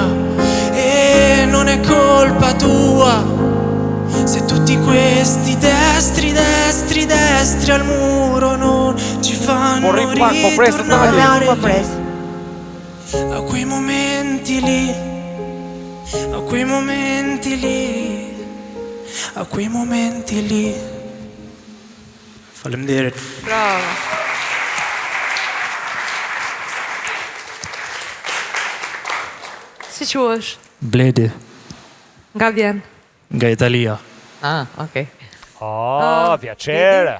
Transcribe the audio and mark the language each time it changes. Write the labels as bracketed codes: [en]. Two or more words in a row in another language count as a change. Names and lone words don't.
[it] E non è colpa tua se tutti questi destri, destri, destri al muro non ci fanno ritornare a quei momenti lì, a quei momenti lì, a quei momenti lì. [sq] Faleminderit. Bravo. Si quhesh? Bledi, Nga vjen? nga Italia. Okay. [it] Piacere.